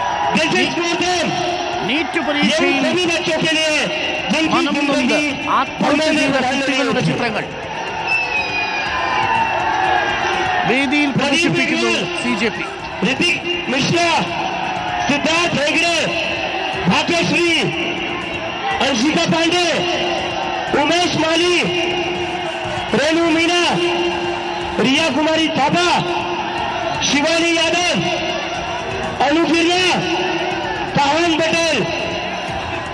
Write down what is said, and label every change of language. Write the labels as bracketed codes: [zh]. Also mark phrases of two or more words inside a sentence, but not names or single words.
[ml] നീറ്റ് പരീക്ഷയിൽ മനം നൊന്ത് ആത്മഹത്യ ചെയ്ത കുട്ടികളുടെ ചിത്രങ്ങൾ വേദിയിൽ പ്രദർശിപ്പിക്കുന്നു CJP. [hi] ऋतिक मिश्रा, सिद्धार्थ हेगड़े, भाग्यश्री, अंशिका पांडे, उमेश माली, रेणु मीना, रिया कुमारी थापा, शिवानी यादव, अनुप्रिया, पावन पटेल,